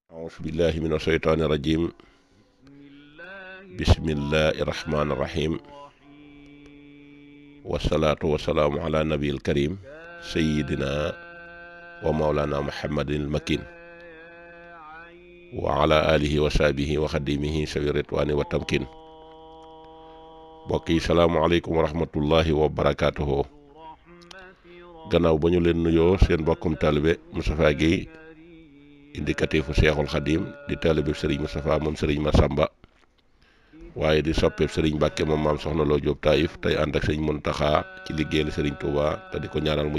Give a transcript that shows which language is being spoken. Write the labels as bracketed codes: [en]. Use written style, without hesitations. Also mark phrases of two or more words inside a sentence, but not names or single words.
[ar] أعوذ بالله من الشيطان الرجيم بسم الله الرحمن الرحيم والصلاة والسلام على النبي الكريم سيدنا ومولانا محمد المكين وعلى آله وصحبه وخديمه سوي الرضوان والتمكين. [wo] mbokk yi [ar] السلام عليكم ورحمة الله وبركاته. [wo] gannaaw ba ñu leen nuyoo seen mbokkum taalibe Moustapha Guèye indicatifu Seexul Xadim di taalibe Serigne Moustapha moom Serigne Massamba waaye di soppeeb Serigne Mbàkke moom maam Soxna Lo Jóob Taïf tey ànd ak Serigne Muntaxa ci liggéeyal Serigne Touba te di ko ñaanal mu